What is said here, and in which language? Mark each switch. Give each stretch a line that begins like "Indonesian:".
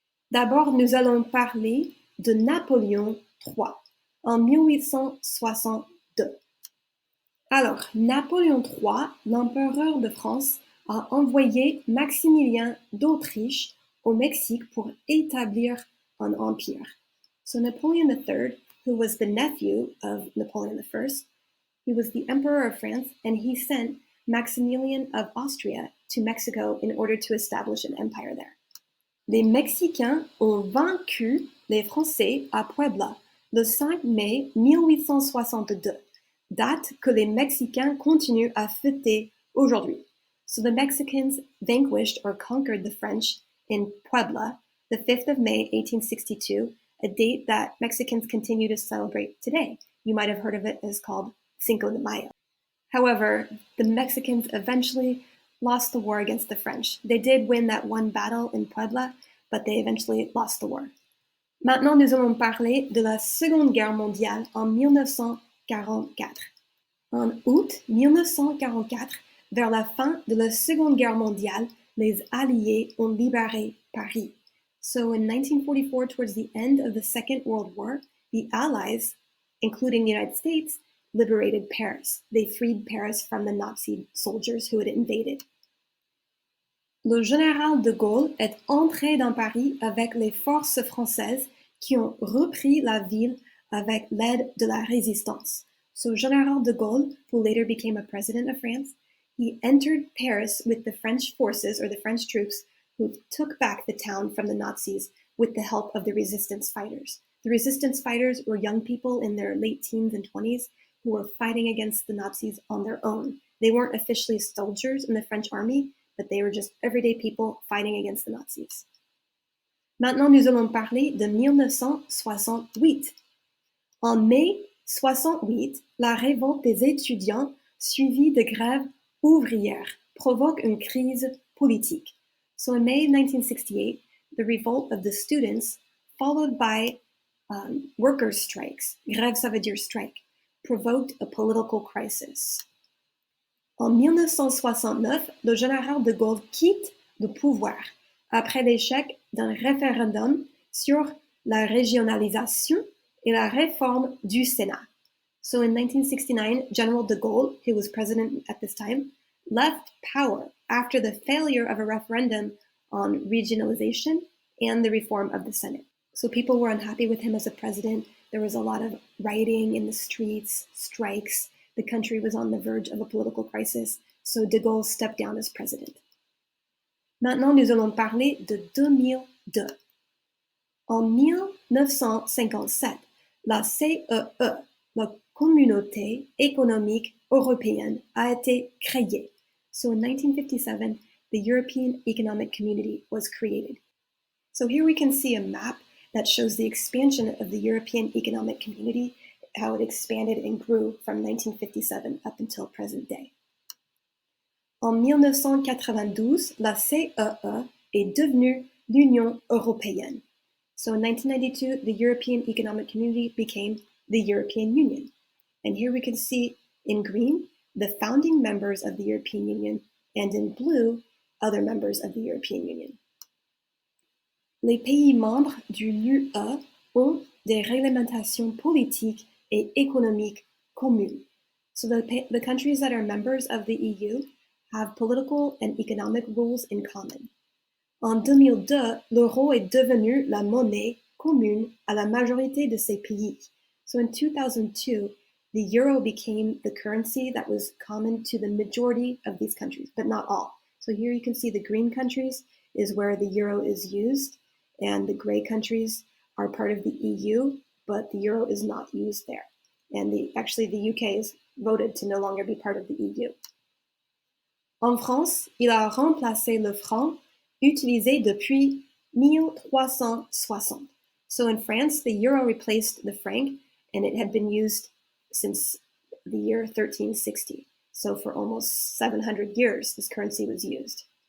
French: D'abord, nous allons parler de Napoléon III en 1862. Alors, Napoléon III, l'empereur de France, a envoyé Maximilien d'Autriche au Mexique pour établir un empire.
English: So Napoleon III, who was the nephew of Napoleon I, he was the emperor of France, and he sent Maximilian of Austria to Mexico in order to establish an empire there.
French: Les Mexicains ont vaincu les Français à Puebla le 5 mai 1862, date que les Mexicains continuent à fêter aujourd'hui.
English: So the Mexicans vanquished or conquered the French in Puebla, the 5th of May, 1862, a date that Mexicans continue to celebrate today. You might have heard of it as called Cinco de Mayo. However, the Mexicans eventually lost the war against the French. They did win that one battle in Puebla, but they eventually lost the war.
French: Maintenant, nous allons parler de la Seconde Guerre mondiale en 1944. En août 1944, vers la fin de la Seconde Guerre mondiale, les Alliés ont libéré Paris.
English: So in 1944, towards the end of the Second World War, the Allies, including the United States, liberated Paris. They freed Paris from the Nazi soldiers who had invaded.
French: Le général de Gaulle est entré dans Paris avec les forces françaises qui ont repris la ville avec l'aide de la résistance.
English: So General de Gaulle, who later became a president of France, he entered Paris with the French forces or the French troops who took back the town from the Nazis with the help of the resistance fighters. The resistance fighters were young people in their late teens and 20s who were fighting against the Nazis on their own. They weren't officially soldiers in the French army, but they were just everyday people fighting against the Nazis.
French: Maintenant, nous allons parler de 1968. En mai 68, la révolte des étudiants suivie de grèves ouvrières provoque une crise politique.
English: So in May 1968, the revolt of the students, followed by workers' strikes,
French: grève ça veut dire
English: strike, provoked a political crisis.
French: En 1969, le général de Gaulle quitte le pouvoir après l'échec d'un référendum sur la régionalisation et la réforme du Sénat.
English: So in 1969, General de Gaulle, who was president at this time, left power after the failure of a referendum on regionalization and the reform of the Senate. So people were unhappy with him as a president. There was a lot of rioting in the streets, strikes. The country was on the verge of a political crisis, so de Gaulle stepped down as president.
French: Maintenant, nous allons parler de 2002. En 1957, la CEE, la Communauté économique européenne, a été créée.
English: So in 1957, the European Economic Community was created. So here we can see a map that shows the expansion of the European Economic Community, how it expanded and grew from 1957 up until present day.
French: En 1992, la CEE est devenue l'Union européenne.
English: So in 1992, the European Economic Community became the European Union. And here we can see in green the founding members of the European Union, and in blue, other members of the European Union.
French: Les pays membres du l'UE ont des réglementations politiques et économiques communes.
English: So the countries that are members of the EU have political and economic rules in common.
French: En 2002, l'euro est devenu la monnaie commune à la majorité de ces pays.
English: So in 2002, the euro became the currency that was common to the majority of these countries, but not all. So here you can see the green countries is where the euro is used, and the gray countries are part of the EU, but the euro is not used there. And actually the UK has voted to no longer be part of the EU.
French: En France, il a remplacé le franc utilisé depuis 1360.
English: So in France, the euro replaced the franc, and it had been used since the year 1360. So for almost 700 years, this currency was used.